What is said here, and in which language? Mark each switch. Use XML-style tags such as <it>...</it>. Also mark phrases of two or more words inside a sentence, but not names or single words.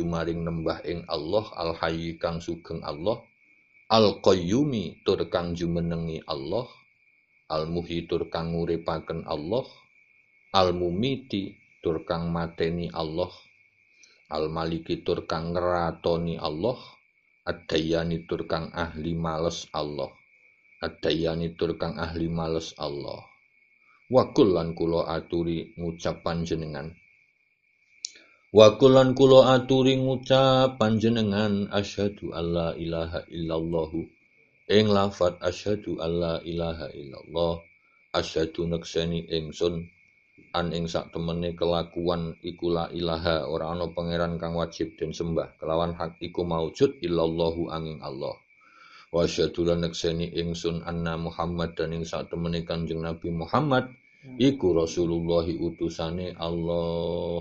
<jv>maring nembah ing Allah al hayy kang sugeng Allah al qayyumi tur kang jumenengi Allah al muhyi tur kang nguripaken Allah al mumiti tur kang mateni Allah al maliki tur kang ngratoni Allah ad-dayani tur kang ahli males Allah wa kullan kula aturi ngucap panjenengan</jv> <ar>أشهد أن لا إله إلا الله</ar> <jv>ing lafat</jv> <ar>أشهد أن لا إله إلا الله أشهد</ar> <jv>nekseni ingsun an ing sak temene kelakuan iku</jv> <ar>لا إله</ar> <jv>ora ana pangeran kang wajib den sembah kelawan hak iku maujud illallahu angin Allah</jv> <ar>وأشهد</ar> <jv>lan nekseni ingsun</jv> <ar>أن محمد</ar> <jv>dan ing sak temene Kanjeng Nabi Muhammad iku Rasulullah utusane Allah.</jv>